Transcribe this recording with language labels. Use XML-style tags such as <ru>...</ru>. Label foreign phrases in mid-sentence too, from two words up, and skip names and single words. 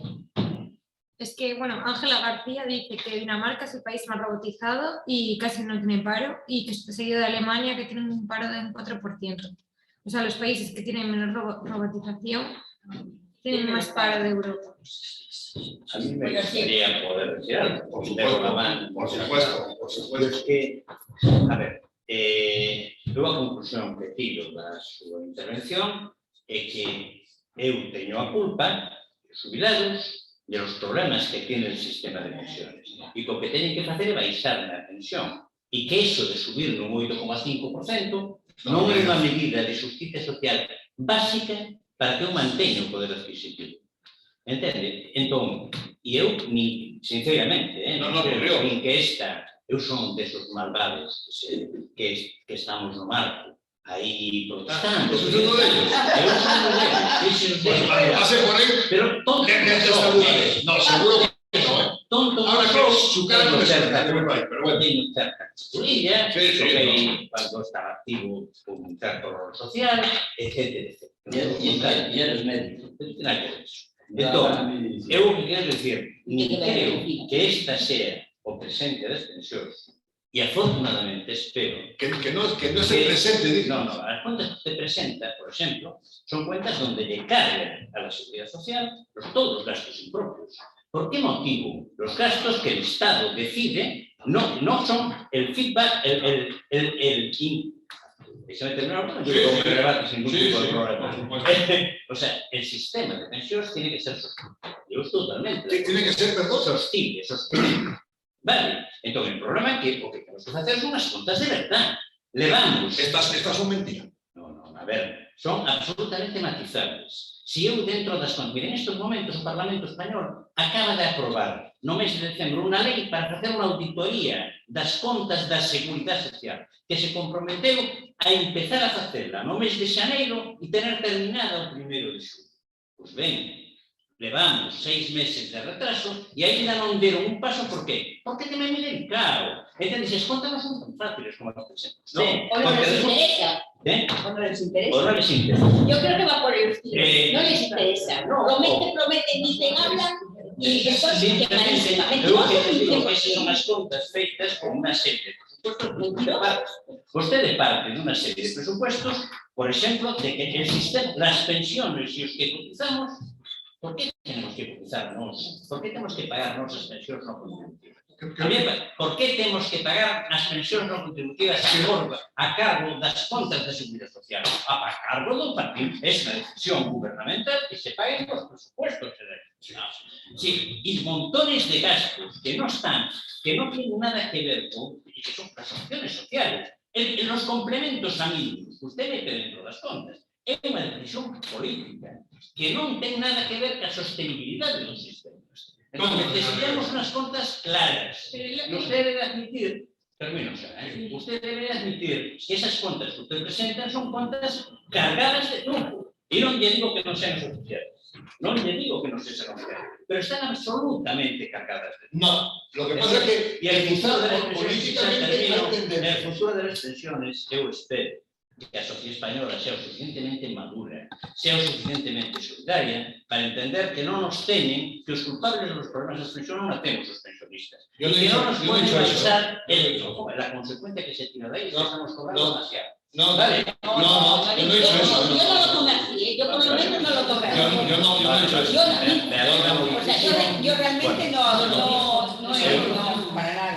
<es>Es que, bueno, Ángela García dice que Dinamarca es el país más robotizado y casi no tiene paro, y que es seguido de Alemania, que tiene un paro de un 4%. O sea, los países que tienen menos robotización tienen más paro de Europa. A mí me gustaría poder decir algo, Por de supuesto, la mano. por supuesto, por supuesto. Es que,</es> <gl>a ver, eu a conclusión que tiro da súa intervención é que eu teño a culpa dos jubilados</gl> <es>de los problemas que tiene el sistema de pensiones.</es> <gl>E que o que teñen que facer é baixar na pensión. E que eso de subir no 8,5% non é unha medida de justicia social básica para que eu manteña o poder adquisitivo. Entende? Entón, e eu, sinceramente, nin que esta, eu son desos malvados que estamos no marco, aí protestando.</gl> <es>Eso es uno de ellos.</es> <gl>Eu son</gl> <es>uno de ellos. Pues cuando pase por ahí, Pero tonto le saludaré. No, seguro que no, ¿eh? Tonto Ahora que su cara no me cerca, cerca, pero bueno.</es> <gl>teño cerca categoría,</gl> <es>Sí, sí, porque cuando estaba activo con un certo rol social, etcétera, etcétera. E eres médico. Nada que ver eso.</es> <gl>Entón, eu quero dicir, nin creo que esta sea o presente das pensións, e afortunadamente espero</gl> <es>Que no es el presente, dice. no, las cuentas que usted presenta, por ejemplo, son cuentas donde le cargan a la seguridad social todos los gastos impropios. ¿Por qué motivo? Los gastos que el Estado decide no son el feedback, déjame terminar, yo digo que rebate sin ningún tipo de problema. O sea, el sistema de pensiones tiene que ser sostenible. Yo estoy totalmente. Tiene que ser, perdón. Sostenible. Vale, entonces el problema es que lo que tenemos que hacer son unas cuentas de verdad.</es> <gl>Levamos.</gl> <es>Estas son mentiras. No, a ver, son absolutamente matizables.</es> <gl>Si eu dentro das contas, en estos momentos o Parlamento Español acaba de aprobar no mes de decembro unha lei para facer unha auditoría das contas da Seguridade Social que se comprometeu a empezar a facela no mes de xaneiro e tener terminada o 1º de xullo. Pois ben, levamos 6 meses de retraso e ainda non deron un paso.</gl> <es>¿Por qué?</es> <gl>Porque tamén é delicado. Entonces, as contas non son tan fáciles como as presentamos.</gl> <es>O no les interesa. O no les interesa.</es> <gl>O non les interesa.</gl> <es>Yo creo que va por el estilo. No les interesa. Prometen, dicen, hablan y después que malísimamente.</es> <gl>Eu que les digo que son as contas feitas con unha serie de presupuestos. Vostede parte dunha serie de presupuestos, por exemplo,</gl> <es>de que el sistema, las pensiones</es> <gl>e os que cotizamos,</gl> <es>¿por qué tenemos que cotizar nos? ¿Por qué tenemos que pagar</es> <gl>nosas pensións non contributivas?</gl> <es>¿Por qué tenemos que pagar</es> <gl>as pensións non contributivas a cargo das contas de seguridade social? A cargo do partido. É unha decisión gubernamental que se paguen os presupuestos.</gl> <es>Sí, y montones de gastos que no tienen nada que ver con, y que son las opciones sociales. En los complementos a mínimos, usted mete</es> <gl>dentro das contas, é unha decisión política que non ten nada que ver ca sostenibilidade dos sistemas. Entón, necesitamos unhas contas claras. Usted debe admitir, usted debe admitir que esas contas que usted presenta son contas cargadas de truco. E non lle digo que non sean oficiales. Non lle digo que non sean oficiales. Pero están absolutamente cargadas de truco.</gl> <es>No, lo que pasa es que Y el futuro de las políticamente hay pensiones, tendencia. el futuro de las pensiones,</es> <gl>eu espero que a sociedade española sea o suficientemente madura, sea o suficientemente solidaria, para entender que non nos teñen, que os culpables dos problemas das pensiones non a temos os pensionistas.</gl> <es>Yo Y que non nos pueden eso. pensar Yo no he dicho la consecuencia que se tira de ahí es que No, estamos cobrando no. demasiado. No, Vale. yo no he dicho eso. Yo no lo tomé así, yo por lo menos no lo tomé así. Yo no he dicho eso. Me alegra O sea, yo realmente no, para nada.</es>